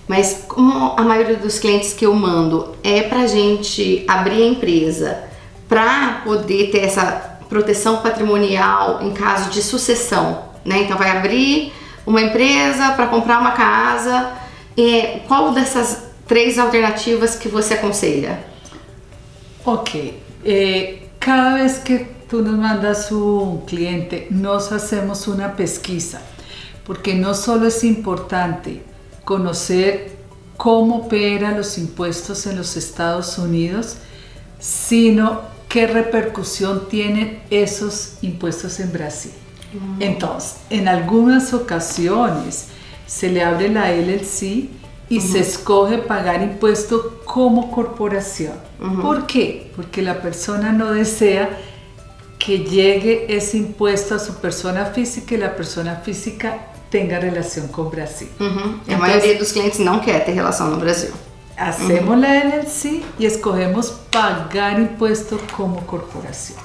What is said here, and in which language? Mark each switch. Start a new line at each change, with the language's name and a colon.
Portuguese: Mas como a maioria dos clientes que eu mando é pra gente abrir a empresa para poder ter essa proteção patrimonial em caso de sucessão, né? Então vai abrir uma empresa para comprar uma casa, qual dessas 3 alternativas que você aconselha?
Spanish: Ok, cada vez que tú nos mandas un cliente, nos hacemos una pesquisa, porque no solo es importante conocer cómo operan los impuestos en los Estados Unidos, sino qué repercusión tienen esos impuestos en Brasil. Entonces, en algunas ocasiones se le abre la LLC y se escoge pagar impuesto como corporación. ¿Por qué? Porque la persona no desea que llegue
Portuguese: esse imposto a sua persona física e a persona física tenha relação com o Brasil. A maioria dos clientes não quer ter relação no Brasil.
Spanish: Hacemos
Portuguese: a LLC e escolhemos pagar imposto como corporação.